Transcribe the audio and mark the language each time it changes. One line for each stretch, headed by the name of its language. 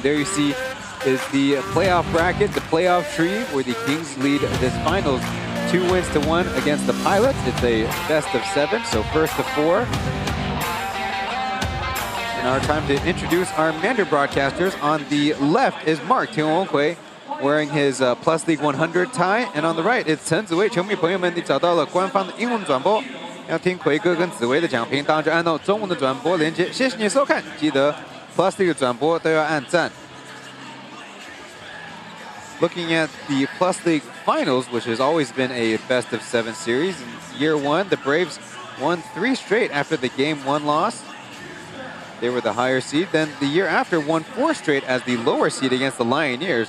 English: There you see is the playoff bracket, the playoff tree, where the Kings lead this finals 2-1 against the Pilots. It's a best of 7, so first to 4. And our time to introduce our Mandarin broadcasters. On the left is Mark Tianwen wearing his Plus League 100 tie, and on the right it's Chen Ziwei。
Chinese: 球迷朋友们，你找到了官方的英文转播，要听奎哥跟紫薇的讲评，当然就按照中文的转播连接。谢谢你收看，记得 Plus League 的转播都要按赞。
English: Looking at the Plus League Finals, which has always been a best-of-7 series. In year 1, the Braves won 3 straight after the Game 1 loss. They were the higher seed. Then the year after, won 4 straight as the lower seed against the Lioneers.